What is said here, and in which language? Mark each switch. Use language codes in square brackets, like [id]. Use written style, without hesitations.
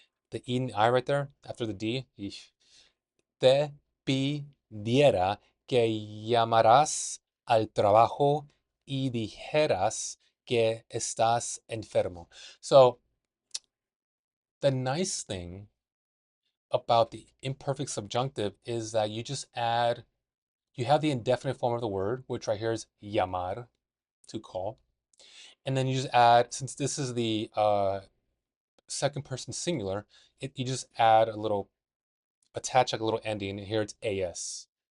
[en] The E and I right there after the D. [es] Te pidiera que llamaras al trabajo y dijeras que estás enfermo. [en] So the nice thing about the imperfect subjunctive is that you just add, you have the indefinite form of the word, which right here is llamar, to call. And then you just add, since this is the second person singular, you just add a little, attach like a little ending, and here it's as.